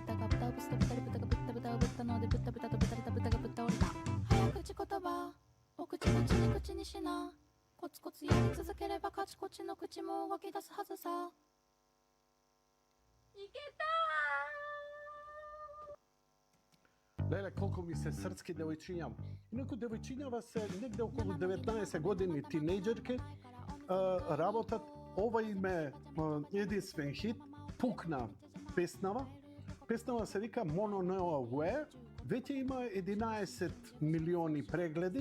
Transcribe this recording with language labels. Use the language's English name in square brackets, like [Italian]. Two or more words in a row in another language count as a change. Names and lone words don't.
[Japanese] 豚が豚をぶすと豚で豚が豚豚をぶったので豚豚と豚れた豚が豚降りた。早口言葉お口々に口にしな。コツコツやり続ければカチコチの口も動き出すはずさ。いけたー。 [Macedonian] Леле, колку ми се срцки девојчиња. Инаку девојчињава се негде околу 19 години, тинејџерки, работат. Ова им е единствен хит, пукна песнава. Песнава се вика Mono No Aware. Веќе има 11 милиони прегледи.